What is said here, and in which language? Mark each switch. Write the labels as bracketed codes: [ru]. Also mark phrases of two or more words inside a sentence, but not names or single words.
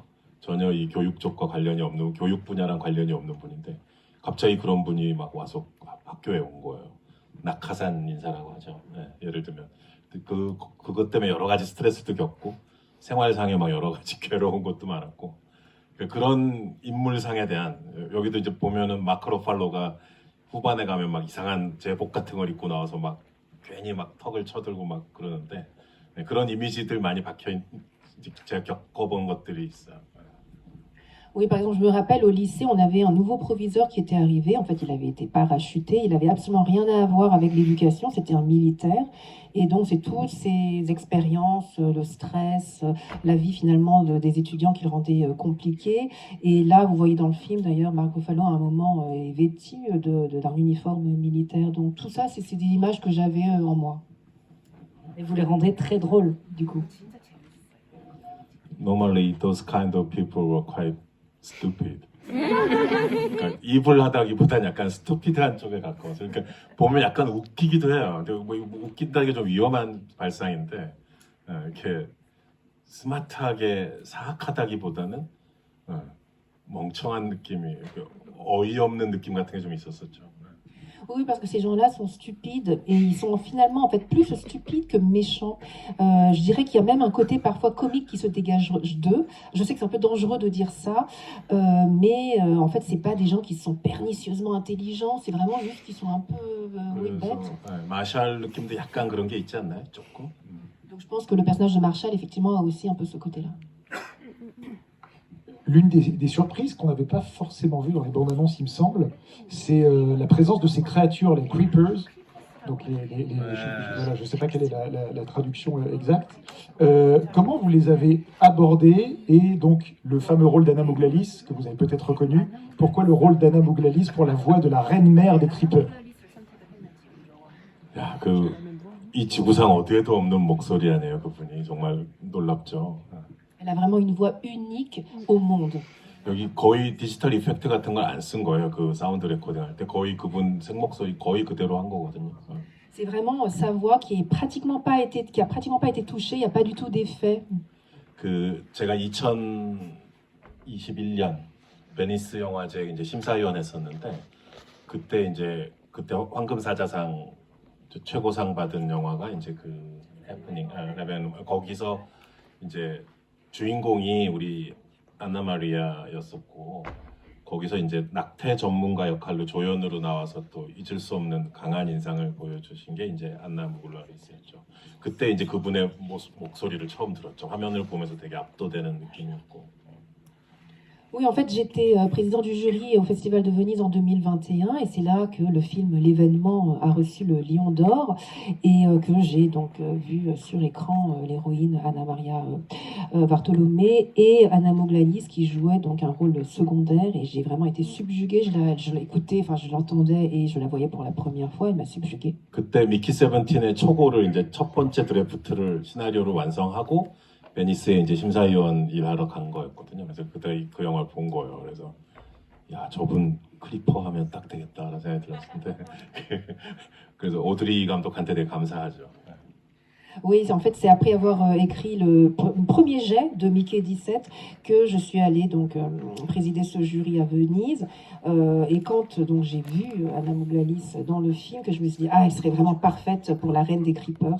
[ko] 전혀 이 교육 쪽과 관련이 없는 교육 분야랑 관련이 없는 분인데 갑자기 그런 분이 막 와서 학교에 온 거예요. 낙하산 인사라고 하죠. 네, 예를 들면 그것 때문에 여러 가지 스트레스도 겪고 생활상에 막 여러 가지 괴로운 것도 많았고 그런 인물상에 대한 여기도 이제 보면은 마크 로팔로가 후반에 가면 막 이상한 제복 같은 걸 입고 나와서 막 괜히 막 턱을 쳐들고 막 그러는데 그런 이미지들 많이 박혀 제가 겪어본 것들이 있어요. [fr] Oui, par exemple, je me rappelle au lycée, on avait un nouveau proviseur qui était arrivé. En fait, il avait été parachuté. Il avait absolument rien à voir avec l'éducation. C'était un militaire. Et donc, c'est toutes ces expériences, le stress, la vie finalement des étudiants qui le rendaient compliqué. Et là, vous voyez dans le film, d'ailleurs, Mark Ruffalo, à un moment, est vêtu d'un uniforme militaire. Donc, tout ça, c'est des images que j'avais en moi. Et vous les rendez très drôles, du coup. [en] Normally, those kind of people were quite stupid. [ko] 그러니까 이불하다기보단 약간 스투피드한 쪽에 가까워서 그러니까 보면 약간 웃기기도 해요. 근데 뭐 웃긴다는 게 좀 위험한 발상인데 이렇게 스마트하게 사악하다기보다는 멍청한 느낌이 어이없는 느낌 같은 게 좀 있었었죠. [fr] Oui, parce que ces gens-là sont stupides et ils sont finalement en fait plus stupides que méchants. Je dirais qu'il y a même un côté parfois comique qui se dégage d'eux. Je sais que c'est un peu dangereux de dire ça, mais en fait c'est pas des gens qui sont pernicieusement intelligents, c'est vraiment juste qu'ils sont un peu bêtes. [ko] 마샬 느낌도 약간 그런 게 있지 않나요? 조금. [fr] Donc je pense que le personnage de Marshall effectivement a aussi un peu ce côté-là. L'une des surprises qu'on n'avait pas forcément vues dans les bandes annonces, il me semble, c'est la présence de ces créatures, les creepers. Donc je ne sais pas quelle est la traduction exacte. Comment vous les avez abordés, et donc le fameux rôle d'Anna Mouglalis, que vous avez peut-être reconnu. Pourquoi le rôle d'Anna Mouglalis pour la voix de la reine-mère des creepers? [ko] 야, 이 지구상 어디에도 없는 목소리 아니에요, 그분이. 정말 놀랍죠. [fr] Elle a vraiment une voix unique au monde. [ko] 여기 거의 디지털 이펙트 같은 걸 안 쓴 거예요. 그 사운드 레코딩 할 때 거의 그분 생목소리 거의 그대로 한 거거든요. [fr] C'est vraiment sa voix qui a pratiquement pas été touchée. Il n'y a pas du tout d'effet. [ko] 제가 2021년 베니스 영화제 이제 심사위원 했었는데 그때 황금사자상 최고상 받은 영화가 이제 해프닝 레벤 거기서 이제 주인공이 우리 안나 마리아였었고 거기서 이제 낙태 전문가 역할로 조연으로 나와서 또 잊을 수 없는 강한 인상을 보여주신 게 이제 안나 무글라리스였죠. 그때 이제 그분의 목소리를 처음 들었죠. 화면을 보면서 되게 압도되는 느낌이었고. [fr] Oui, en fait, j'étais président du jury au Festival de Venise en 2021 et c'est là que le film L'événement a reçu le Lion d'Or et que j'ai donc vu sur écran l'héroïne Anna Maria Bartolomé et Anna Mouglalis qui jouait donc un rôle secondaire et j'ai vraiment été subjuguée. Je l'écoutais, enfin je l'entendais et je la voyais pour la première fois. Elle m'a subjuguée. [ko] 그때 미키 세븐틴의 초고를 이제 첫 번째 드래프트를 시나리오를 완성하고 베니스에 이제 심사위원 일하러 간 거였거든요. 그래서 그때 그 영화를 본 거예요. 그래서 야 저분 클리퍼 하면 딱 되겠다라는 생각이 들었는데 그래서 오드리 감독한테 되게 감사하죠. [fr] Oui, en fait, c'est après avoir écrit le premier jet de Mickey 17 que je suis allée donc présider ce jury à Venise. Et quand donc j'ai vu Anna Mouglalis dans le film, que je me suis dit elle serait vraiment parfaite pour la reine des Creepers.